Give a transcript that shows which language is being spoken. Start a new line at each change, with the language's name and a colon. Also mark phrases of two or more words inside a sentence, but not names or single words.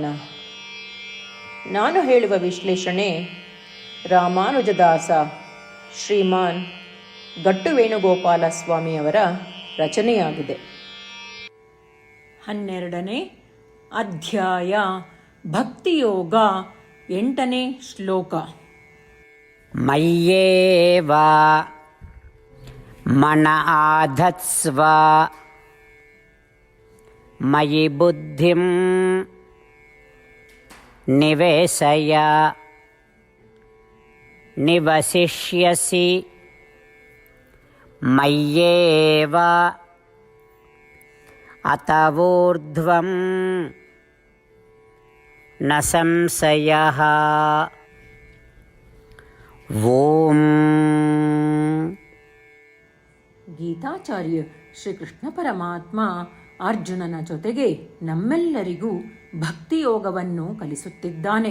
Kannada: ನಾನು ಹೇಳುವ ವಿಶ್ಲೇಷಣೆ ರಾಮಾನುಜದಾಸ ಶ್ರೀಮಾನ್ ಗಟ್ಟು ವೇಣುಗೋಪಾಲ ಸ್ವಾಮಿಯವರ ರಚನೆಯಾಗಿದೆ. 12ನೇ ಅಧ್ಯಾಯ ಭಕ್ತಿಯೋಗ, 8ನೇ ಶ್ಲೋಕ.
Sanskrit: ಮಯ್ಯೇವ ಮನ ಆಧತ್ಸ್ವ ಮಯಿ ಬುದ್ಧಿಂ ನಿವೇಶಯ ನಿವಸಿಷ್ಯಸಿ ಮಯ್ಯೇವ ಅತವೂರ್ಧ್ವಂ ನ ಸಂಶಯಃ. ಓಂ.
Kannada: ಗೀತಾಚಾರ್ಯ ಶ್ರೀಕೃಷ್ಣ ಪರಮಾತ್ಮ ಅರ್ಜುನನ ಜೊತೆಗೆ ನಮ್ಮೆಲ್ಲರಿಗೂ ಭಕ್ತಿಯೋಗವನ್ನು ಕಲಿಸುತ್ತಿದ್ದಾನೆ.